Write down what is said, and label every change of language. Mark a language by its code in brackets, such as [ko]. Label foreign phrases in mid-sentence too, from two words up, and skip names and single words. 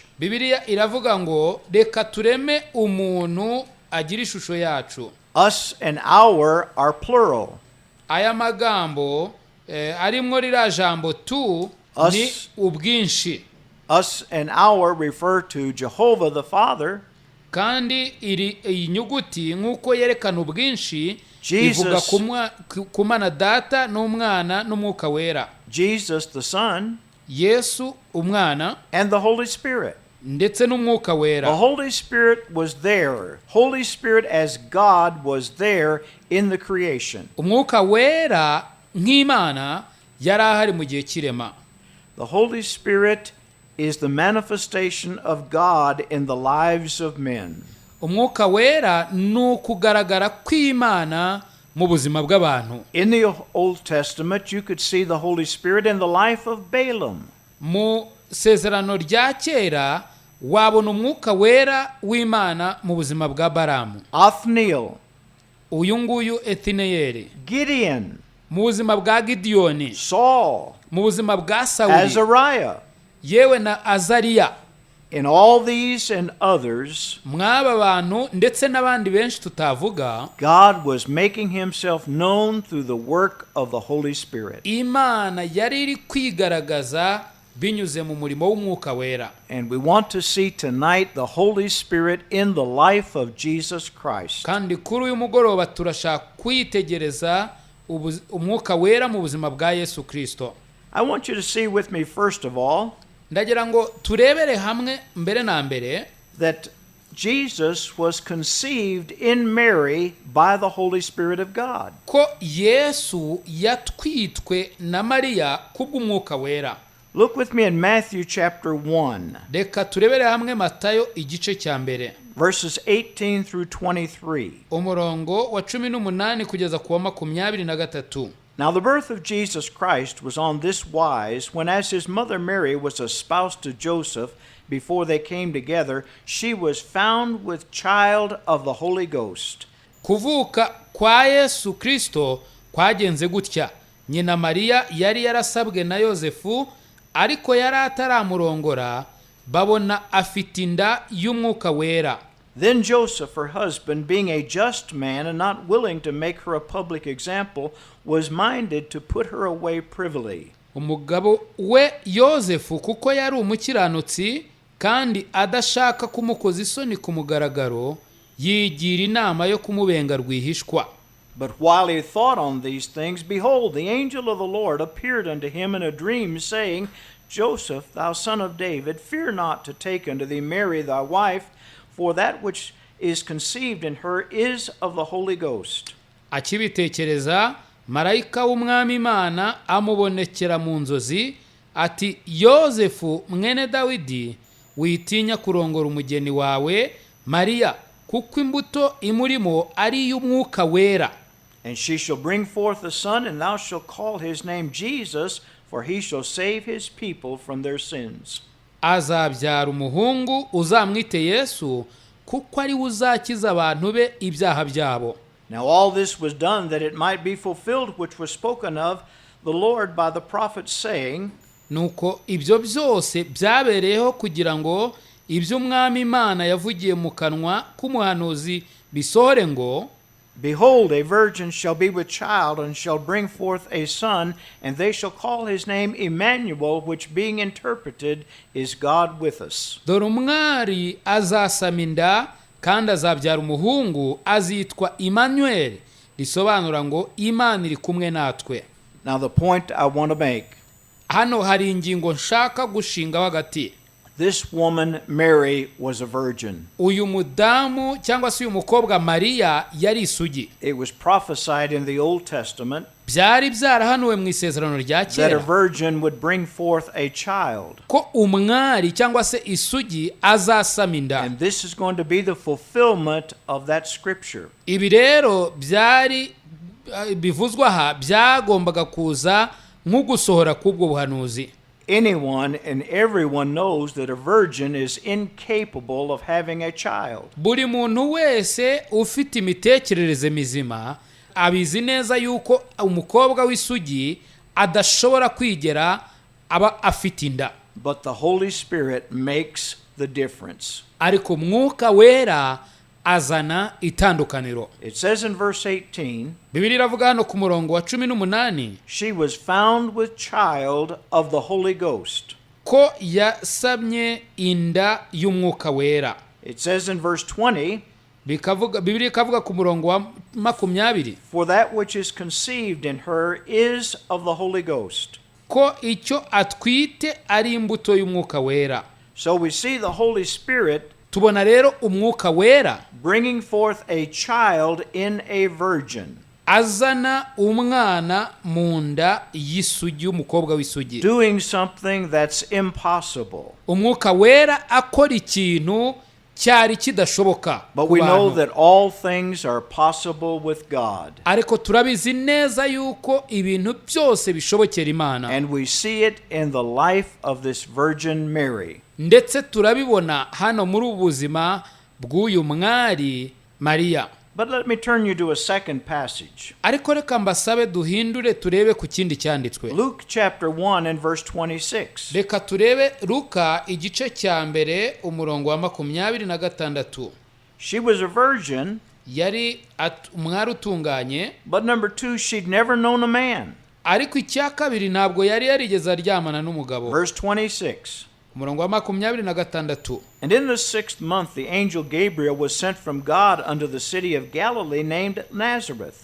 [rw] Bibiliya iravuga ngo reka tureme umuntu agira ishusho yacu. [en] Us and our are plural. [rw] Aya magambo arimwo rira jambo tu ni ubwinshi. [en] Us and our refer to Jehovah the Father. [rw] Kandi iyi nyuguti nk'uko yerekana ubwinshi ivuga kumana data n'umwana n'umwuka wera. [en] Jesus the Son. [rw] Yesu umwana. [en] And the Holy Spirit. [rw] Ndetse n'umwuka wera. [en] The Holy Spirit was there. Holy Spirit as God was there in the creation. [rw] Umwuka wera nk'Imana yari ahari mu gihe kirema. [en] The Holy Spirit is the manifestation of God in the lives of men. [rw] Umwuka wera nukugaragara kw'Imana mu buzima bw'abantu. [en] In the Old Testament you could see the Holy Spirit in the life of Balaam. [rw] Mu sezerano rya kera wabona umwuka wera w'Imana mu buzima bwa Balamu. [en] Othniel. [rw] Uyu nguyu Ethineyeli. [en] Gideon. [rw] Mu buzima bwa Gideyoni. [en] Saul. [rw] Mu buzima bwa Sawuli. [en] Azariah. [rw] Yewe na Azariya. [en] In all these and others, [rw] mwaba bantu ndetse n'abandi benshi tutavuga, [en] God was making himself known through the work of the Holy Spirit. [rw] Imana yari iri kwigaragaza binyuze mu murimo w'umwuka wera. [en] And we want to see tonight the Holy Spirit in the life of Jesus Christ. [rw] Kandi kuri uyu mugoroba turashaka kwitegereza umwuka wera mu buzima bwa Yesu Kristo. [en] I want you to see with me first of all [rw] ndagira ngo turebere hamwe mbere na mbere [en] that Jesus was conceived in Mary by the Holy Spirit of God. [rw] Ko Yesu yatwitwe na Mariya kubw'umwuka wera. [en] Look with me in Matthew chapter 1. [rw] Reka turebere hamwe Matayo igice cya mbere. [en] Verses 18 through 23. [rw] Umurongo wa 18 kugeza ku wa 23. [en] Now the birth of Jesus Christ was on this wise, when as his mother Mary was espoused to Joseph, before they came together, she was found with child of the Holy Ghost. [rw] Kuvuka kwa Yesu Kristo kwagenze gutya. Nyina Mariya yari yarasabwe na Yosefu, ariko yari ataramurongora, babona afite inda y'umwuka wera. [en] Then Joseph, her husband, being a just man and not willing to make her a public example, was minded to put her away privily. [rw] Umugabo we Yosefu kuko yari umukiranutsi kandi adashaka kumukoza isoni ku mugaragaro, yigira inama yo kumubenga rwihishwa. [en] But while he thought on these things, behold, the angel of the Lord appeared unto him in a dream, saying, Joseph, thou son of David, fear not to take unto thee Mary thy wife, for that which is conceived in her is of the Holy Ghost. [rw] Akibitekereza, marayika w'umwami Imana amubonekera mu nzozi, ati Yosefu mwene Dawidi, witinya kurongora umugeni wawe Mariya, kuko imbuto imurimo ari iy'Umwuka wera. [en] And she shall bring forth a son, and thou shalt call his name Jesus, for he shall save his people from their sins. [rw] Azabyara umuhungu, uzamwite Yesu, kuko ari we uzakiza abantu be ibyaha byabo. [en] Now all this was done that it might be fulfilled which was spoken of the Lord by the prophet, saying, [rw] Nuko ibyo byose byabereyeho kugira ngo ibyo Umwami Imana yavugiye mu kanwa k'umuhanuzi bisohore ngo, [en] Behold, a virgin shall be with child, and shall bring forth a son, and they shall call his name Emmanuel, which being interpreted is God with us. [rw] dore umwari azasama inda kandi azabyara umuhungu, azitwa Emmanuel, risobanura ngo Imana iri kumwe natwe. [en] Now the point I want to make, [rw] Hano hari ingingo nshaka gushinga hagati. [en] this woman Mary was a virgin. [rw] Uyu mudamu cyangwa se uyu mukobwa Mariya yari isugi. [en] It was prophesied in the Old Testament [rw] Byari byarahanuwe mu isezerano rya [en] that a [rw] kera [en] virgin would bring forth a child. [rw] ko umwari cyangwa se isugi azasama inda. [en] And this is going to be the fulfillment of that scripture. [rw] Ibi rero byari bivuzwa aha byagombaga kuza nk'ugusohora k'ubwo buhanuzi. [en] Anyone and everyone knows that a virgin is incapable of having a child. [rw] Buri muntu wese ufite imitekerereze mizima abizi neza yuko umukobwa w'isugi adashobora kwigera aba afite inda. [en] But the Holy Spirit makes the difference. [rw] Ariko Mwuka wera azana itandukaniro. [en] It says in verse 18, [rw] Bibiliya iravuga hano ku murongo wa 18, [en] she was found with child of the Holy Ghost. [rw] ko yasamye inda y'Umwuka wera. [en] It says in verse 20, [rw] Bibiliya ikavuga ku murongo wa 20, [en] for that which is conceived in her is of the Holy Ghost. [rw] ko icyo atwite ari imbuto y'Umwuka wera. [en] So we see the Holy Spirit [rw] Tubona rero Umwuka wera [en] bringing forth a child in a virgin, [rw] azana umwana mu nda y'isugi, umukobwa w'isugi. [en] doing something that's impossible. [rw] Umwuka wera akora ikintu cyari kidashoboka. [en] But we know that all things are possible with God. [rw] Ariko turabizi neza yuko ibintu byose bishobokera Imana. [en] And we see it in the life of this Virgin Mary. [rw] Ndetse turabibona hano muri ubu buzima bw'uyu mwari Mariya. [en] But let me turn you to a second passage. [rw] Ariko reka mbasabe duhindure turebe ku kindi cyanditswe. [en] Luke chapter 1 and verse 26. [rw] Reka turebe Luka igice cya mbere umurongo wa 26. [en] She was a virgin, [rw] Yari umwari utunganye, [en] but number 2, she'd never known a man. [rw] ariko icya kabiri ntabwo yari yarigeze aryamana n'umugabo. [en] Verse 26. [rw] Umurongo wa 26. [en] And in the 6th month the angel Gabriel was sent from God unto the city of Galilee named Nazareth.